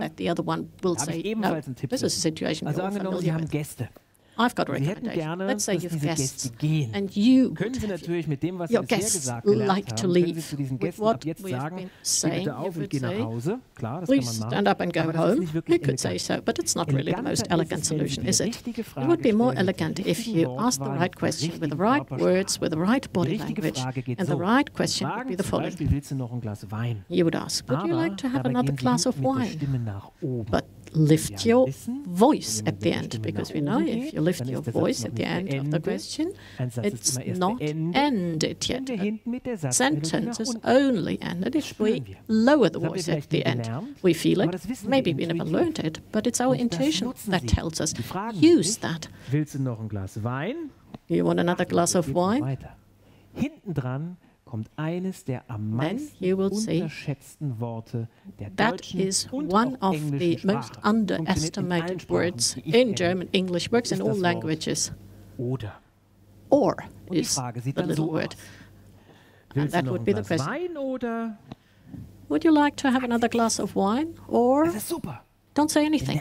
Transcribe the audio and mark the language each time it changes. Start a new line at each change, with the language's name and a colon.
German: Da habe ich ebenfalls einen Tipp. Also angenommen, Sie haben Gäste. Sie hätten gerne, dass diese Gäste gehen. Können Sie natürlich mit dem, was Sie bisher gesagt gelernt haben, können Sie zu diesen Gästen ab jetzt sagen, steh bitte auf und geh nach Hause. Klar, das kann man machen.
English: Stand up and go home. You could say so, but it's not really the most elegant solution, is it? It would be more elegant if you asked the right question with the right words, with the right body language, and the right question would be the following.
German: Willst du noch ein Glas Wein?
English: You would ask, would you like to have another glass of wine? But lift your voice at the end, because we know if you lift your voice at the end of the question, it's not ended yet. The sentence is only ended if we lower the voice at the end. We feel it. Maybe we never learned it, but it's our intuition that tells us. Use that.
German: Willst du noch ein Glas Wein?
English: You want another glass of wine?
German: Hinten dran kommt eines der am meisten unterschätzten Worte der deutschen und auch englischen Sprache.
English: Most underestimated words in German, English, works in all languages.
German: Oder.
English: Or is the little word. And that would be the question.
German: Wein oder?
English: Would you like to have another glass of wine? Or
German: das ist super.
English: Don't say anything.